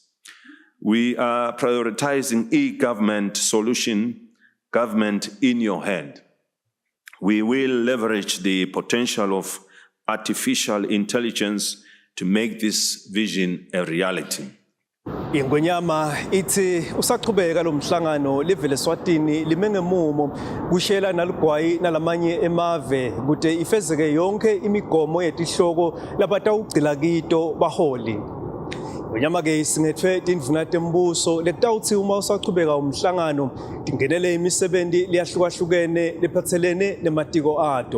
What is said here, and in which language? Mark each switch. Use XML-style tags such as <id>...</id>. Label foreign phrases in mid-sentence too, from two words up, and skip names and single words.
<en>We are prioritizing e-government solution, government in your hand. We will leverage the potential of artificial intelligence to make this vision a reality.</en> <ss>Ingonyama ithi usaqhubeka lo mhlangano livele Eswatini limengemumo kushela naligwayi nalamanye emave kude ifezeke yonke imigomo yetihloko labatawugcila kito baholi. Ingonyama ke isingethwe tindvuna tembuso letawuthi uma usaqhubeka umhlangano tingenele imisebenzi liyahlukahlukene lephathelene nematiko ato.</ss>